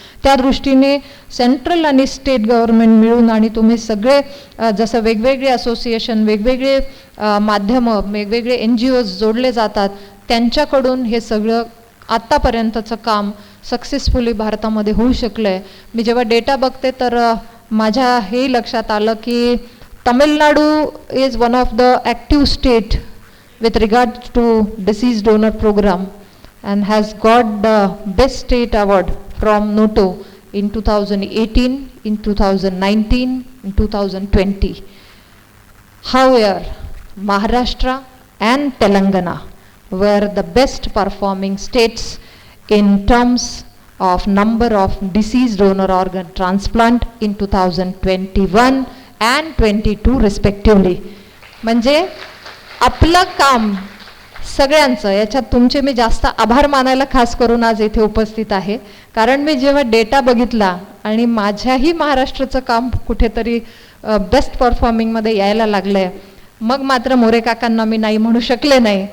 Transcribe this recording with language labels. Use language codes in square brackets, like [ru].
[mr] त्या दृष्टीने सेंट्रल आणि स्टेट गव्हर्नमेंट मिळून आणि तुम्ही सगळे जसं वेगवेगळे असोसिएशन, वेगवेगळे माध्यमं, वेगवेगळे NGOs जोडले जातात, त्यांच्याकडून हे सगळं आत्तापर्यंतचं काम सक्सेसफुली भारतामध्ये होऊ शकलं आहे. [en] मी जेव्हा डेटा बघते तर माझ्या हे लक्षात आलं की Tamil Nadu is one of the active state with regard to deceased donor program and has got the best state award from NATO in 2018, in 2019, in 2020. However, Maharashtra and Telangana were the best performing states in terms of number of deceased donor organ transplant in 2021 and 22 respectively. [mr] म्हणजे आपलं काम सगळ्यांचं, याच्यात तुमचे मी जास्त आभार मानायला खास करून आज इथे उपस्थित आहे. कारण मी जेव्हा डेटा बघितला आणि माझ्याही महाराष्ट्राचं काम कुठेतरी बेस्ट परफॉर्मिंगमध्ये यायला लागलं आहे, मग मात्र मोरे काकांना मी नाही म्हणू शकले नाही.